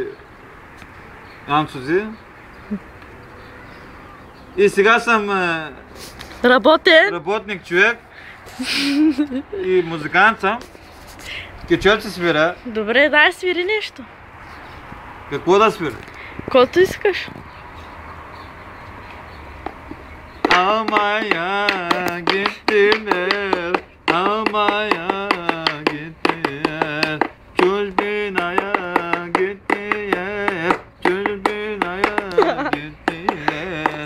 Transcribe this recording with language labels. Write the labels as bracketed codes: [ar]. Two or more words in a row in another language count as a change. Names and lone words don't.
[bg] анцузи. И сега съм... работник човек. И музикант съм. Кечел си свира. Добре, дай свири нещо. Какво да свира? Колото искаш. [tr] Almaya gittiler, Almaya gittiler, Çözbinaya gittiler, Çözbinaya gittiler.